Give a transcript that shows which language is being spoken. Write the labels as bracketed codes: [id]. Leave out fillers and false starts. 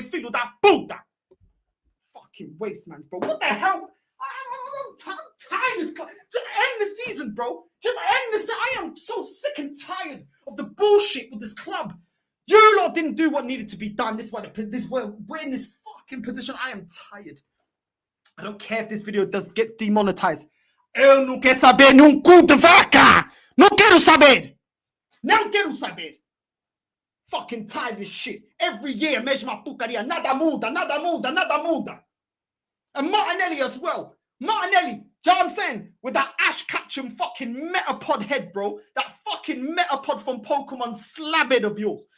[en] Feel that Buddha. Fucking waste, man, bro. What the hell? I'm tired of this. Just end the season, bro. Just end the season. I am so sick and tired of the bullshit with this club. You lot didn't do what needed to be done. This is why we're in this fucking position. I am tired. I don't care if this video does get demonetized. [pt] Eu não quero saber num cu de vaca. Não quero saber. Não quero saber. [en] Fucking tired of this shit. Every year, [pt] mesma porcaria. Nada muda, nada muda, nada muda. [en] And Martinelli as well. Martinelli, do you know what I'm saying? With that Ash Ketchum fucking Metapod head, bro. That fucking Metapod from Pokemon slabhead of yours.